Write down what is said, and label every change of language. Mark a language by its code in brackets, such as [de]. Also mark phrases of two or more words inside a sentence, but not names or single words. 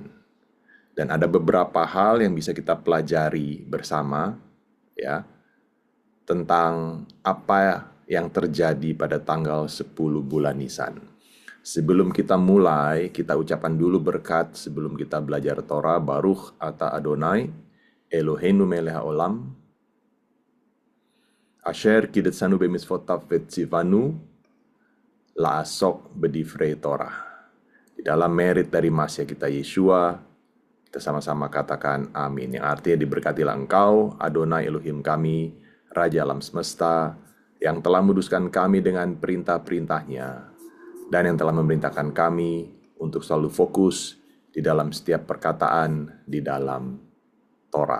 [id] Dan ada beberapa hal yang bisa kita pelajari bersama, ya, tentang apa yang terjadi pada tanggal 10 bulan Nisan. Sebelum kita mulai, kita ucapkan dulu berkat sebelum kita belajar Torah. [he] ברוך אתה אדוני אלוהינו מלך העולם אשר קדשנו במצוותיו וציונו לעסוק בדברי תורה. [id] Di dalam merit dari Masya kita Yeshua, kita sama-sama katakan amin. Yang artinya diberkatilah engkau, Adonai Elohim kami, Raja alam semesta, yang telah menguduskan kami dengan perintah-perintahnya, dan yang telah memerintahkan kami untuk selalu fokus di dalam setiap perkataan di dalam Torah.